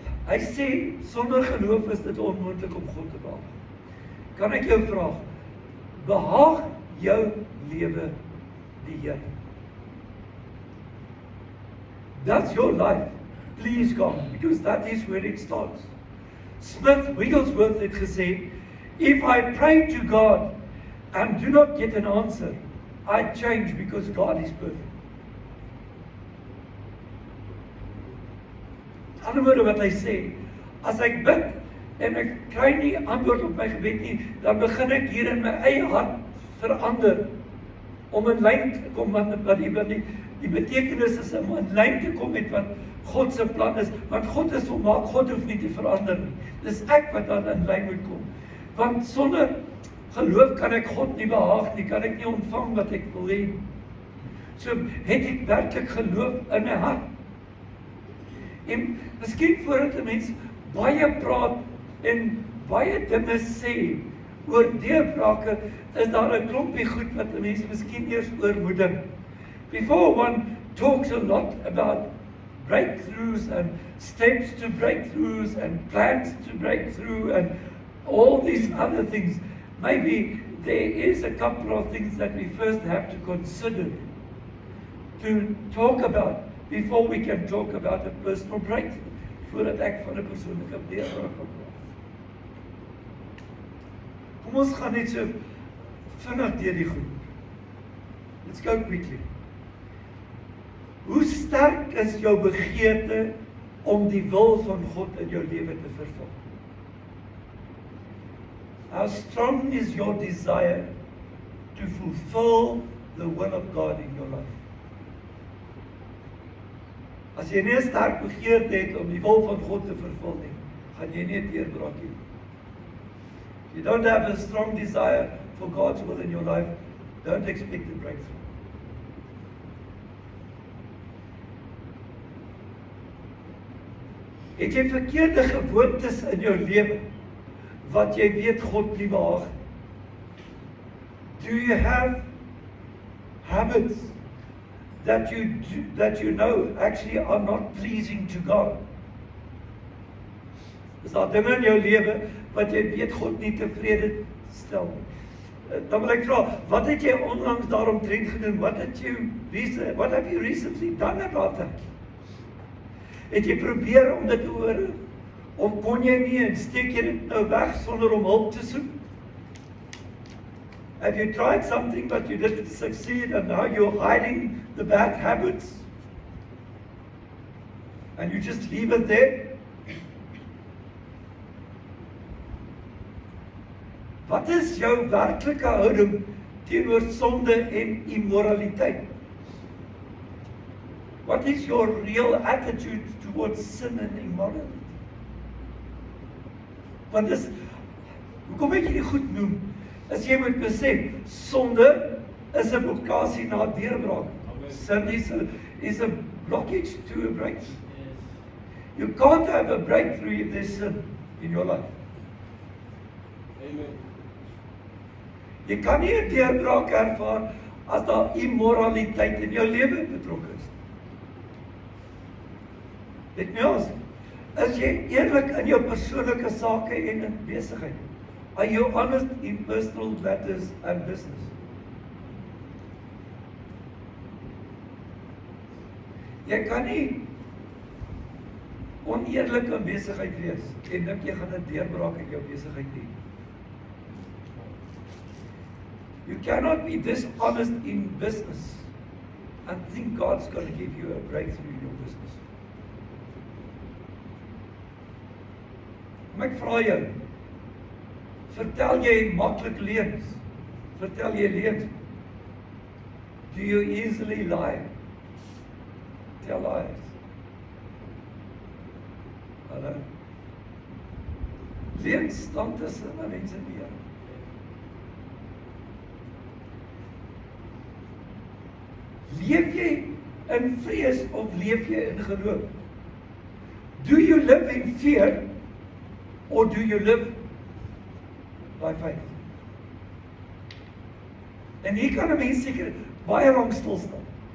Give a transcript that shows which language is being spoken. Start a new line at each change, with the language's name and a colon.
Afrikaans: Hy sê, sonder geloof is dit onmoontlik om God te behaag. Kan ek jou vra, behaag jou lewe die Here?
English: Does your life please God? Because that is where it starts. Smith Wigglesworth
Afrikaans: het gesê,
English: if I pray to God and do not get an answer, I change because God is perfect.
Afrikaans: Ander woorde wat hy sê, as ek bid en ek kry nie antwoord op my gebed nie, dan begin ek hier in my eie hart verander om in lyn te kom wat die betekenis is om in lyn te kom met wat God se plan is, want God is volmaak, God hoef nie te verander nie. Dis ek wat dan in lyn moet kom. Want sonder geloof kan ek God nie behaag nie, kan ek nie ontvang wat ek wil hê. So het ek werklik geloof in my hart. En miskien voordat 'n mens baie praat en baie dinge sê oor deurbrake, is daar 'n klompie goed wat 'n mens miskien eers oor moet dink.
English: Before one talks a lot about breakthroughs and steps to breakthroughs and plans to breakthrough and all these other things, maybe there is a couple of things that we first have to consider to talk about before we can talk about a personal breakthrough,
Afrikaans: voordat ek van 'n persoonlike deurbraak kan praat. Kom ons gaan net so vinnig deur die goed.
English: Let's go quickly.
Afrikaans: Hoe sterk is jou begeerte om die wil van God in jou lewe te vervul?
English: How strong is your desire to fulfill the will of God in your life?
Afrikaans: As jy nie 'n sterk begeerte het om die wil van God te vervul nie, gaan jy nie 'n deurbraak hê.
English: If you don't have a strong desire for God's will in your life, don't expect a breakthrough.
Afrikaans: Het jy verkeerde gewoontes in jou lewe wat jy weet God nie behaag?
English: Do you have habits that you know actually are not pleasing to God?
Afrikaans: Is daar dinge in jou lewe wat jy weet God nie tevrede stel nie? Dan wil ek vra, wat het jy onlangs daaromtrent gedoen?
English: What have you recently done about that?
Afrikaans: Het jy probeer om dit te hoor? Of kon jy nie en steek jy dit nou weg sonder om hulp te soek?
English: Have you tried something but you didn't succeed and now you're hiding the bad habits? And you just leave it there?
Afrikaans: Wat is jou werklike houding teenoor sonde en immoraliteit?
English: What is your real attitude towards sin and immorality?
Afrikaans: Want hoekom ek hierdie goed noem, is jy moet besef, sonde is 'n blokkade na deurbraak.
English: Sin is a blockage to a breakthrough. You can't have a breakthrough if there's sin in your life. Amen.
Afrikaans: Jy kan nie 'n deurbraak ervaar as daar immoraliteit in jou lewe betrokke is. Dit means, is jy eerlik in jou persoonlike sake en in besigheid?
English: Are you honest in personal matters and business?
Afrikaans: Jy kan nie oneerlik in besigheid wees en dink jy gaan 'n deurbraak in jou besigheid hê.
English: You cannot be dishonest in business and think God's going to give you a breakthrough in your business.
Afrikaans: Maar ek vra jou, vertel jy maklik leuns? Vertel jy leuns?
English: Do you easily lie? Tell lies.
Afrikaans: Hallo. Leuns staan tussen mense deur. Leef jy in vrees of leef jy in geloof?
English: Do you live in fear or do you live by faith?
Afrikaans: En hier kan 'n mens seker baie lank stil staan.